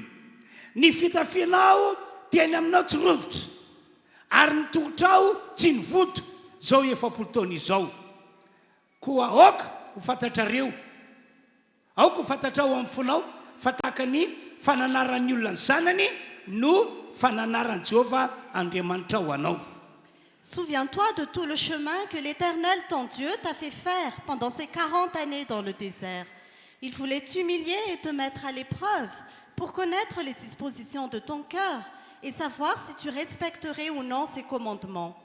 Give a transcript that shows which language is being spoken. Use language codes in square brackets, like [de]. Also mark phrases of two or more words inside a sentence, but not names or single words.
[mg] Ny fitafianao teny aminao tsy rovitra ary ny tongotrao tsy nivoto zao efapolo taona izao. Koa aoka ho fantatrareo aoka ho fantatrao amin'ny fonao fa tahaka ny fananaran'ny olona ny zanany no fananaran'i Jehovah Andriamanitra ho anao. [fr] Souviens-toi de tout le chemin que l'Éternel, ton Dieu, t'a fait faire pendant ces 40 années dans le désert. Il voulait t'humilier et te mettre à l'épreuve pour connaître les dispositions de ton cœur et savoir si tu respecterais ou non ses commandements.